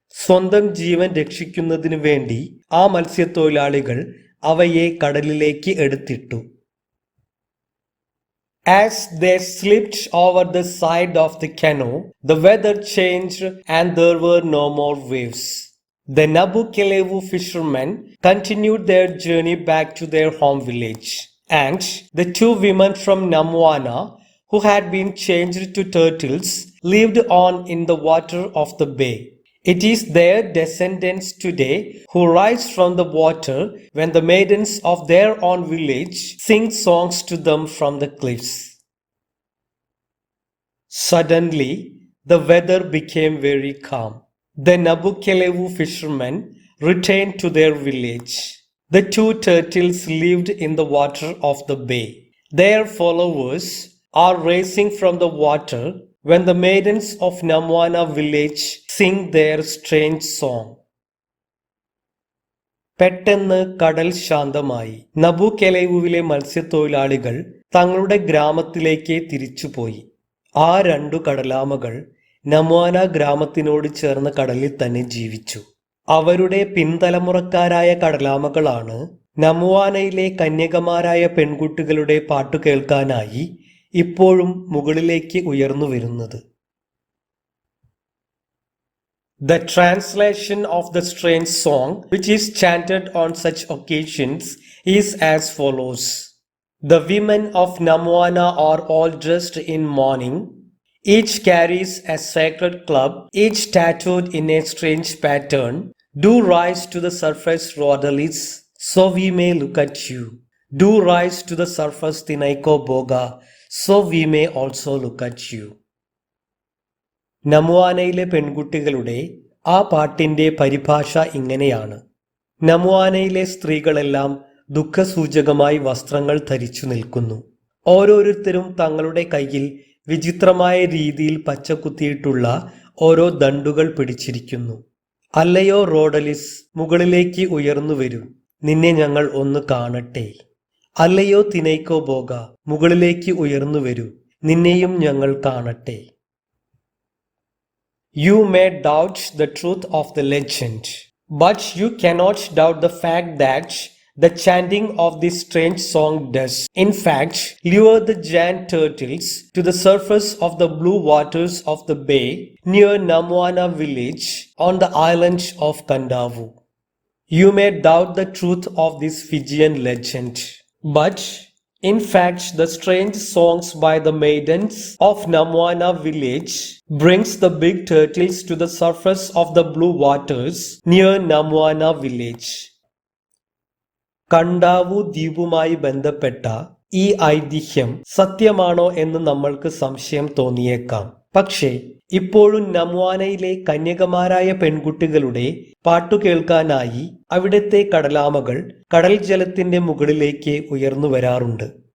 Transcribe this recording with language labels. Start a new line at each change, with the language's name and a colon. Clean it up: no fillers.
Malayalam: സ്വന്തം ജീവൻ രക്ഷിക്കുന്നതിനു വേണ്ടി ആ മത്സ്യത്തൊഴിലാളികൾ അവയെ കടലിലേക്ക് എടുത്തിട്ടു.
English: As they slipped over the side of the canoe, the weather changed and there were no more waves. The Nabukelevu fishermen continued their journey back to their home village, and the two women from Namwana, who had been changed to turtles, lived on in the water of the bay. It is their descendants today who rise from the water when the maidens of their own village sing songs to them from the cliffs. Suddenly, the weather became very calm. The Nabukelevu fishermen returned to their village. The two turtles lived in the water of the bay. Their followers are rising from the water when the maidens of Namwana village sing their strange song.
Malayalam: പെട്ടെന്ന് കടൽ ശാന്തമായി. നബുകെലേവുവിലെ മത്സ്യത്തൊഴിലാളികൾ തങ്ങളുടെ ഗ്രാമത്തിലേക്ക് തിരിച്ചുപോയി. ആ രണ്ടു കടലാമകൾ നമ്വാന ഗ്രാമത്തിനോട് ചേർന്ന കടലിൽ തന്നെ ജീവിച്ചു. അവരുടെ പിൻതലമുറക്കാരായ കടലാമകളാണ് നമ്വാനയിലെ കന്യകമാരായ പെൺകുട്ടികളുടെ പാട്ടു കേൾക്കാനായി ഇപ്പോഴും മുകളിലേക്ക് ഉയർന്നു വരുന്നത്.
English: The translation of the strange song, which is chanted on such occasions, is as follows. The women of Namwana are all dressed in mourning. Each carries a sacred club, each tattooed in a strange pattern. Do rise to the surface, Rhodalis, so we may look at you. Do rise to the surface, Tinaiko Boga, so we may also look at you.
Malayalam: നമ്വാനയിലെ പെൺകുട്ടികളുടെ ആ പാട്ടിന്റെ പരിഭാഷ ഇങ്ങനെയാണ്. നമ്വാനയിലെ സ്ത്രീകളെല്ലാം ദുഃഖസൂചകമായി വസ്ത്രങ്ങൾ ധരിച്ചു നിൽക്കുന്നു. ഓരോരുത്തരും തങ്ങളുടെ കയ്യിൽ വിചിത്രമായ രീതിയിൽ പച്ചകുത്തിയിട്ടുള്ള ഓരോ ദണ്ടുകൾ പിടിച്ചിരിക്കുന്നു. അല്ലയോ റോഡലിസ്, മുകളിലേക്ക് ഉയർന്നു വരൂ, നിന്നെ ഞങ്ങൾ ഒന്ന് കാണട്ടെ. അല്ലയോ തിനൈക്കോ ബോഗ, മുകളിലേക്ക് ഉയർന്നു വരൂ, നിന്നെയും ഞങ്ങൾ കാണട്ടെ.
English: You may doubt the truth of the legend, but you cannot doubt the fact that the chanting of this strange song does, in fact, lure the giant turtles to the surface of the blue waters of the bay near Namwana village on the island of Kadavu. You may doubt the truth of this Fijian legend, but in fact, the strange songs by the maidens of Namwana village brings the big turtles to the surface of the blue waters near Namwana village.
Malayalam: കണ്ടാവു ദ്വീപുമായി ബന്ധപ്പെട്ട ഈ ഐതിഹ്യം സത്യമാണോ എന്ന് നമ്മൾക്ക് സംശയം തോന്നിയേക്കാം. പക്ഷേ ഇപ്പോഴും നമ്വാനയിലെ കന്യകമാരായ പെൺകുട്ടികളുടെ പാട്ടു കേൾക്കാനായി അവിടുത്തെ കടലാമകൾ കടൽ ജലത്തിന്റെ മുകളിലേക്ക് ഉയർന്നു വരാറുണ്ട്.